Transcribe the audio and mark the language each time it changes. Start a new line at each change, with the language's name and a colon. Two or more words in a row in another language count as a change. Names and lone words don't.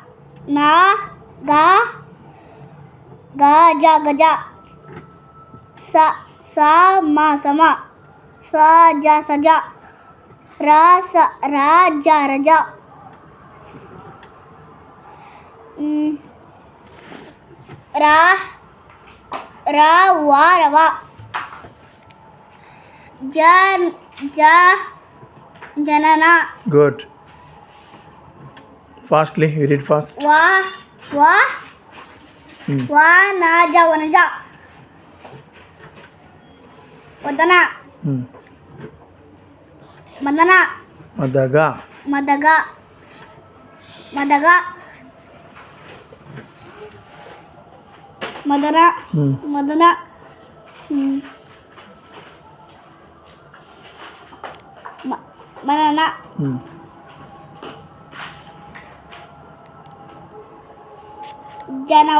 Kannada: ಗಜ ಗಜ, ಸಮ ಸಮ, ಸಜ ಸಜ, ರಜ ರಜ, ರವ ರವ, ಜನನ.
English: Good. Fastly, you read fast.
Kannada: ವನಜ ವನಜ, ವದನ, ಮದನ, ಮದಗ, ಮದಗ, ಮದಗ, ಮದನ, ಮದನ, ಮನನ, ಜನವ,